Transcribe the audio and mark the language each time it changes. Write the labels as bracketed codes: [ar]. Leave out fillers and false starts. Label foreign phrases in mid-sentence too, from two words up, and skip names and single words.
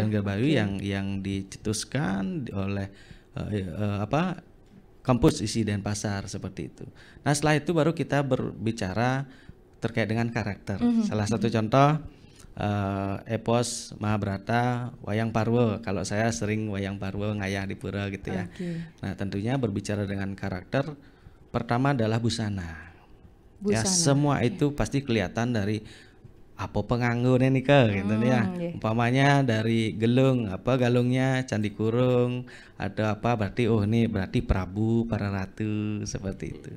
[id] Perkeliran Gaya Baru yang dicetuskan oleh kampus isi Denpasar seperti itu. Nah setelah itu baru kita berbicara terkait dengan karakter. Salah satu contoh epos Mahabharata wayang Parwe. Kalau saya sering wayang Parwe ngayah di pura gitu ya. Nah tentunya berbicara dengan karakter, pertama adalah busana. Ya semua itu pasti kelihatan dari apa pengangguran nih gitu ya. Umpamanya dari galungnya Candi Kurung, ada apa berarti ini berarti Prabu, para ratu, seperti itu.